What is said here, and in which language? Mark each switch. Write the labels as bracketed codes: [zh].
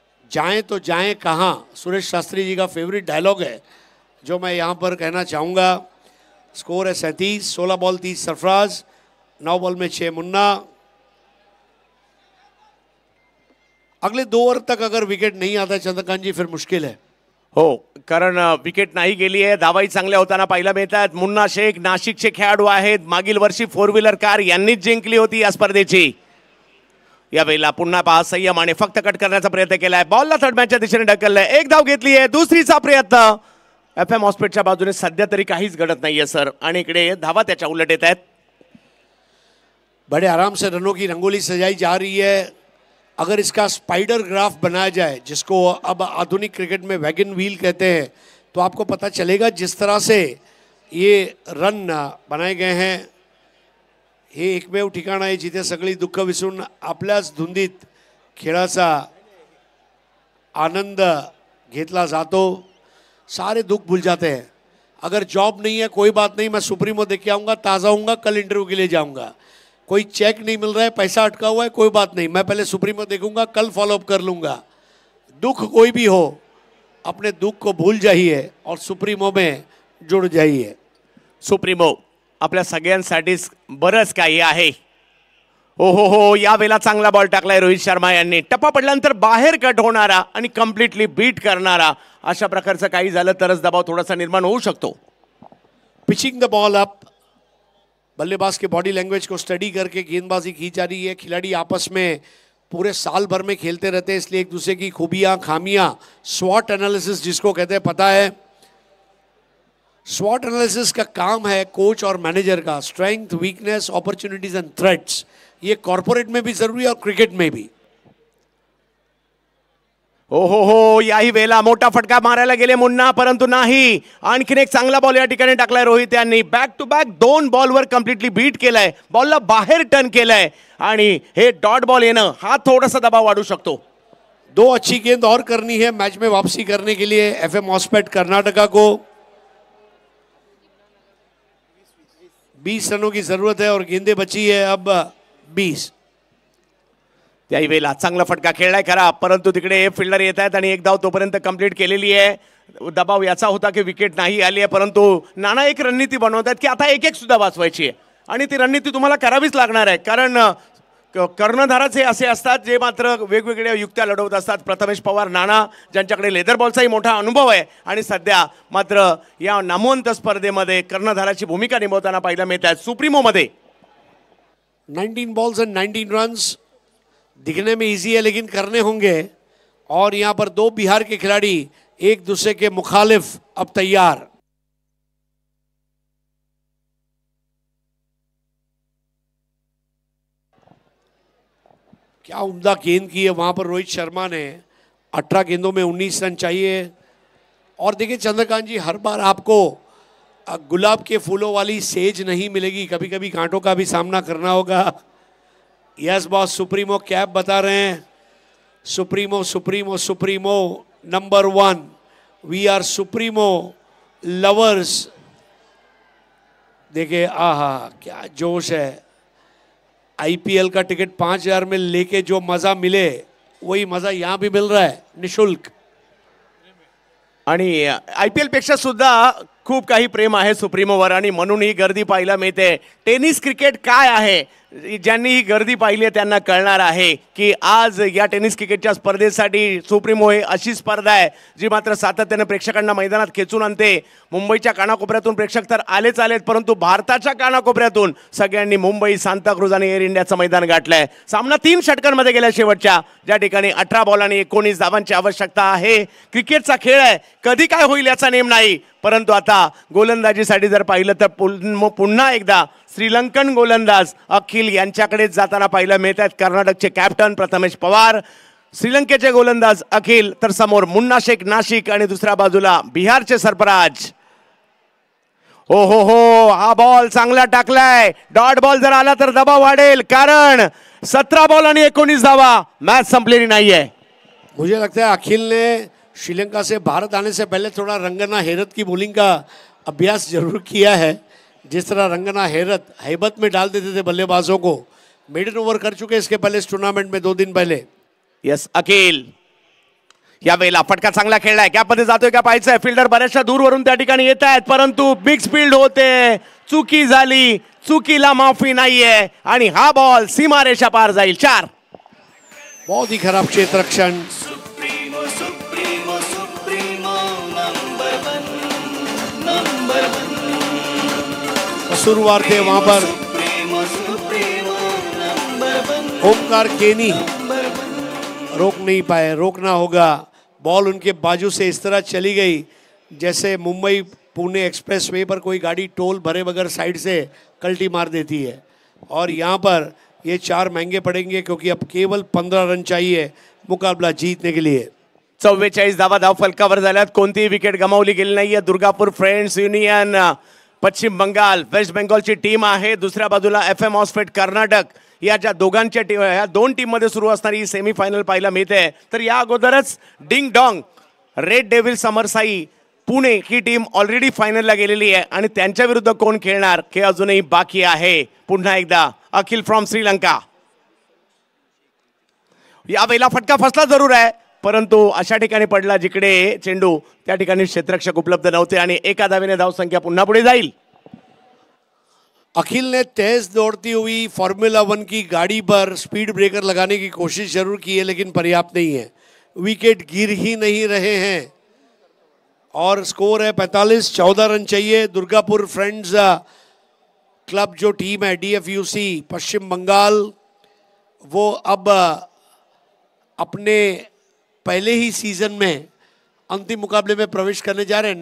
[hi] जाएं तो जाएं कहाँ, सुरेश शास्त्री जी का फेवरेट डायलॉग है जो मैं यहाँ पर कहना चाहूँगा. स्कोर है 37. 16 बॉल 30 सरफराज, 9 बॉल में 6 मुन्ना. अगले 2 ओवर तक अगर विकेट नहीं आता चंद्रकांत जी, फिर मुश्किल है. [mr] हो, कारण विकेट नाही गेली आहे. धावाही चांगल्या होताना पाहायला मिळतात. मुन्ना शेख नाशिकचे खेळाडू आहेत. मागील वर्षी 4 व्हीलर कार यांनीच जिंकली होती या स्पर्धेची. यावेळेला पुन्हा पहा, संयम आणि फक्त कट करण्याचा प्रयत्न केलाय. बॉलला थर्ड मॅचच्या दिशेने ढकललाय. एक धाव घेतली आहे, दुसरीचा प्रयत्न. FM हॉस्पिटलच्या बाजूने सध्या तरी काहीच घडत नाहीये सर, आणि इकडे धावा त्याच्या उलट येत आहेत. [hi] बड़े आराम से रनों की रंगोली सजाई जा रही है. अगर इसका स्पाइडर ग्राफ बनाया जाए, जिसको अब आधुनिक क्रिकेट में वैगन व्हील कहते हैं, तो आपको पता चलेगा जिस तरह से ये रन बनाए गए हैं. [mr] हे एकमेव ठिकाण आहे जिथे सगळी दुःख विसरून आपल्याच धुंदीत खेळाचा आनंद घेतला जातो. [hi] सारे दुख भूल जाते हैं. अगर जॉब नहीं है कोई बात नहीं, मैं सुप्रीमो देख के आऊँगा, ताज़ा हूँगा, कल इंटरव्यू के लिए जाऊँगा. कोई चेक नहीं मिल रहा है, पैसा अटका हुआ है, कोई बात नहीं, मैं पहले सुप्रीमो देखूंगा, कल फॉलोअप कर लूँगा. दुख कोई भी हो, अपने दुख को भूल जाइए और सुप्रीमो में जुड़ जाइए. [mr] सुप्रीमो आपल्या सगळ्यांसाठीच बरंच काही आहे. हो, यावेळेला चांगला बॉल टाकलाय रोहित शर्मा यांनी. टप्पा पडल्यानंतर बाहेर कट होणारा आणि कम्प्लिटली बीट करणारा, अशा प्रकारचं काही झालं तरच दबाव थोडासा निर्माण होऊ शकतो. [en] pitching the ball up, [hi] बल्लेबाज के बॉडी लैंग्वेज को स्टडी करके गेंदबाजी की जा रही है. खिलाड़ी आपस में पूरे साल भर में खेलते रहते हैं, इसलिए एक दूसरे की खूबियां खामियां, स्वॉट एनालिसिस जिसको कहते हैं, पता है. स्वॉट एनालिसिस का काम है कोच और मैनेजर का. [en] strength, weakness, opportunities and threats, [hi] ये कॉर्पोरेट में भी जरूरी है और क्रिकेट में भी. [mr] हो, याही वेळेला मोठा फटका मारायला गेले मुन्ना, परंतु नाही. आणखीन एक चांगला बॉल या ठिकाणी टाकलाय रोहित यांनी. Back to back 2 बॉलवर completely bit केलाय, बॉलला बाहेर टर्न केलाय, आणि हे डॉट बॉल येणं हा थोडासा दबाव वाढू शकतो. [hi] 2 अच्छी गेंद और करनी है मैच में वापसी करने के लिए FM हॉस्पेट कर्नाटका को. 20 रनों की जरूरत है और गेंदे बची है अब 20. [mr] त्याही वेळेला चांगला फटका खेळलाय खरा, परंतु तिकडे फिल्डर येत आहेत आणि एक धाव तोपर्यंत कंप्लीट केलेली आहे. दबाव याचा होता की विकेट नाही आली आहे, परंतु नाना एक रणनीती बनवतात की आता एक सुद्धा वाचवायची आहे आणि ती रणनीती तुम्हाला करावीच लागणार आहे. कारण कर्णधारच हे असे असतात जे मात्र वेगवेगळ्या युक्त्या लढवत असतात. प्रथमेश पवार, नाना ज्यांच्याकडे लेदर बॉलचाही मोठा अनुभव आहे आणि सध्या मात्र या नामवंत स्पर्धेमध्ये कर्णधाराची भूमिका निभावताना पाहायला मिळत आहे. सुप्रीमोमध्ये [hi] 19 बॉल्स एंड 19 रन्स दिखने में इजी है लेकिन करने होंगे. और यहाँ पर दो बिहार के खिलाड़ी एक दूसरे के मुखालिफ अब तैयार. क्या उम्दा गेंद की है वहां पर रोहित शर्मा ने. 18 गेंदों में 19 रन चाहिए. और देखिए चंद्रकांत जी, हर बार आपको गुलाब के फूलों वाली सेज नहीं मिलेगी, कभी कभी कांटों का भी सामना करना होगा. [en] yes boss, [hi] सुप्रीमो कैप बता रहे हैं. Supremo supremo supremo number 1. [en] We are supremo lovers. [hi] देखिए आहा क्या जोश है. आईपीएल का टिकट 5,000 में लेके जो मजा मिले वही मजा यहाँ भी मिल रहा है निशुल्क. [mr] आणि IPL पेक्षा सुद्धा खूप काही प्रेम आहे सुप्रीमोवर आणि म्हणून ही गर्दी पाहायला मिळते. टेनिस क्रिकेट काय आहे, ज्यांनी ही गर्दी पाहिली आहे त्यांना कळणार आहे की आज या टेनिस क्रिकेटच्या स्पर्धेसाठी सुप्रीमो ही अशी स्पर्धा आहे जी मात्र सातत्याने प्रेक्षकांना मैदानात खेचून आणते. मुंबईच्या कानाकोपऱ्यातून प्रेक्षक तर आलेच आलेत, परंतु भारताच्या कानाकोपऱ्यातून सगळ्यांनी मुंबई, सांताक्रूज आणि एअर इंडियाचं मैदान गाठलंय. सामना 3 षटकांमध्ये गेल्या शेवटच्या, ज्या ठिकाणी 18 बॉल आणि 19 धावांची आवश्यकता आहे. क्रिकेटचा खेळ आहे, कधी काय होईल याचा नेम नाही. परंतु आता गोलंदाजीसाठी जर पाहिलं तर पुन्हा एकदा श्रीलंकन गोलंदाज अखिल यांच्याकडेच जाताना पाहायला मिळत आहेत. कर्नाटकचे कॅप्टन प्रथमेश पवार, श्रीलंकेचे गोलंदाज अखिल, तर समोर मुन्ना शेख नाशिक आणि दुसऱ्या बाजूला बिहारचे सरफराज. हो हो हो, हा बॉल चांगला टाकलाय. डॉट बॉल जर आला तर दबाव वाढेल, कारण 17 बॉल आणि 19 धावा, मॅच संपलेली नाहीये. [hi] मुझे लगता है अखिल ने श्रीलंका से भारत आने से पहले थोड़ा रंगना हैरत की बॉलिंग का अभ्यास जरूर किया है. जिस तरह रंगना हैरत हैबत में डाल देते थे बल्लेबाजों को, मेडन ओवर कर चुके इसके पहले इस टूर्नामेंट में 2 दिन पहले. [mr] यस अखिल यावेळेला फटका चांगला खेळलाय. गॅपमध्ये जातोय का पाहायचंय. फिल्डर बऱ्याचशा दूरवरून त्या ठिकाणी येत आहेत, परंतु बिग स्पीड होते. चुकी झाली, चुकीला माफी नाहीये आणि हा बॉल सीमारेषा पार जाईल. 4. [hi] बहुत ही खराब क्षेत्ररक्षण. कसूरवार थे वहां पर ओमकार केनी, रोक नहीं पाए. रोकना होगा. बॉल उनके बाजू से इस तरह चली गई जैसे मुंबई पुणे एक्सप्रेसवे पर कोई गाड़ी टोल भरे बगैर साइड से कल्टी मार देती है. और यहाँ पर ये 4 महंगे पड़ेंगे क्योंकि अब केवल 15 रन चाहिए मुकाबला जीतने के लिए. [mr] 44 धावा धाव फलकावर झाल्यात. कोणतीही विकेट गमावली गेली नाहीये. दुर्गापूर फ्रेंड्स युनियन पश्चिम बंगाल, वेस्ट बेंगॉलची टीम आहे. दुसऱ्या बाजूला FM हॉस्पेट कर्नाटक, या ज्या दोघांच्या टीम, या 2 टीममध्ये सुरू असणारी सेमीफायनल पाहायला मिळते. तर या अगोदरच ding dong red devil समरसाई Pune ही टीम ऑलरेडी फायनलला गेलेली आहे आणि त्यांच्या विरुद्ध कोण खेळणार हे अजूनही बाकी आहे. पुन्हा एकदा अखिल फ्रॉम श्रीलंका. यावेळेला फटका फसला जरूर आहे, परंतु अशा ठिकाणी पडला जिकडे चेंडू त्या ठिकाणी क्षेत्ररक्षक उपलब्ध नव्हते आणि एका धावेने धावसंख्या पुन्हा पुढे जाईल. [hi] अखिल ने तेज दौड़ती हुई फॉर्मूला 1 की गाड़ी पर स्पीड ब्रेकर लगाने की कोशिश जरूर की है, लेकिन पर्याप्त नहीं है. विकेट गिर ही नहीं रहे हैं और स्कोर है 45. 14 रन चाहिए. दुर्गापुर फ्रेंड्स क्लब जो टीम है DFUC पश्चिम बंगाल, वो अब अपने पहले ही सीजन में अंतिम मुकाबले में प्रवेश करने जा रहे हैं.